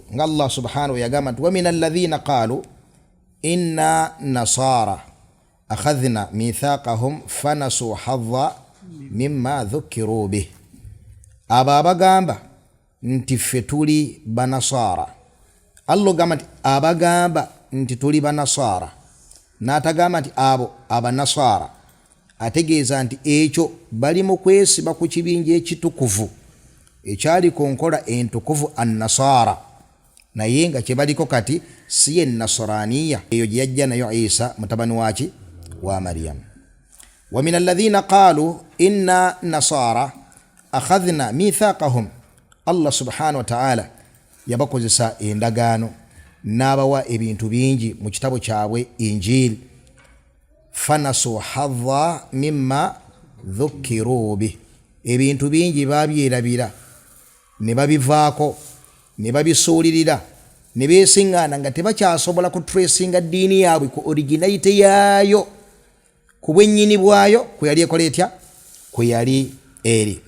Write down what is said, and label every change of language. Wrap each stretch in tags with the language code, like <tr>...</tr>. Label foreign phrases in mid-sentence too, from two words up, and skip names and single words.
<lg>Nga Allah subhanahu yagamba nti</lg> <ar>ومن الذين قالوا إنا نصارى أخذنا ميثاقهم فنسوا حظا مما ذكروا به.</ar> <lg>Abo abagamba nti ffe tuli banasara. Allah gamba nti abagamba nti tuli banasara, n'atagamba nti abo abanasara. Ategeeza nti ekyo bali mu kwesiba ku kibinja ekitukuvu ekyali ku nkola entukuvu annasara, naye nga kye baliko kati si ye nasraniya eyo gye yajja nayo Isa mutabani waki wa Maryam.</lg> <ar>ومن الذين قالوا إنا نصارى أخذنا ميثاقهم.</ar> <lg>Allah</lg> <ar>سبحانه وتعالى</ar> <lg>yabakozesa endagaano n'abawa ebintu bingi mu kitabo kyabwe Injili.</lg> <ar>فنسوا حظا مما ذكروا به.</ar> <lg>Ebintu bingi babyerabira ne babivaako ne babisuulirira ne beesiŋŋaana nga tebakyasobola ku tracinga ddiini yaabwe ku originality yaayo, ku bwennyini bwayo kwe yali ekola etya, kwe yali eri.</lg>